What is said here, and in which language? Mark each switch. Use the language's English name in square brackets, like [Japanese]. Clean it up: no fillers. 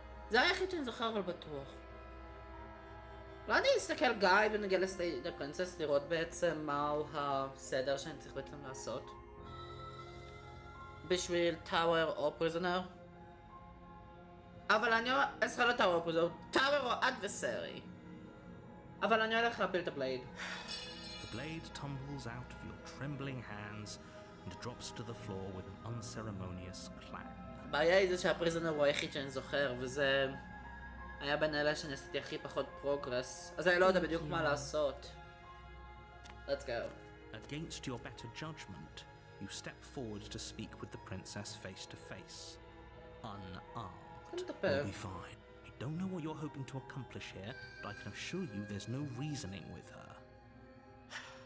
[Hebrew] זה היחיד שאני זוכר אבל בטוח. אולי אני אסתכל גיא ונגיע לסטייד הפרינסס לראות בעצם מהו הסדר שאני צריך בעצם לעשות. בשביל טאוור או פריזונר. אבל אני אצלך לא טאוור או פריזונר, טאוור או אדווסרי. אבל אני הולך להפיל את הבלייד. [English] The blade tumbles out of your trembling hands and drops to the floor with an unceremonious clang. [Hebrew] הבעיה היא זה שהפריזונר הוא היחיד שאני זוכר, וזה היה בין אלה שאני עשיתי הכי פחות פרוגרס, אז אני לא יודע בדיוק מה לעשות. [English] Let's go. Against your better judgment, you step forward to speak with the princess face to face, unarmed. We'll be fine. I don't know what you're hoping to accomplish here, but I can assure you there's no reasoning with her.